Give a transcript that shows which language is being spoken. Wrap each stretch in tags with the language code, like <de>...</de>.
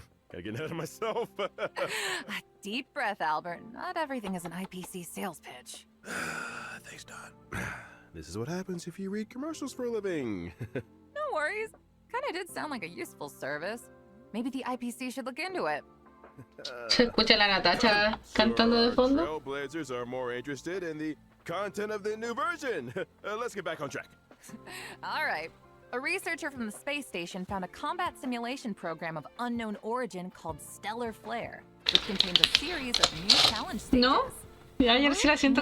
<en>Gotta get ahead of myself. Deep breath, Albert. Not everything is an IPC sales pitch. Thanks, Don. This is what happens if you read commercials for a living. No worries. Kinda did sound like a useful service. Maybe the IPC should look into it.</en> <es>Se escucha la Natacha cantando de fondo.</es> <en>Trailblazers are more interested in the content of the new version. Let's get back on track. All right. A researcher from the space station found a combat simulation program of unknown origin called Stellar Flare, which contains a series of new challenge stages.</en> <es>No. Ya, ya sí la siento</es>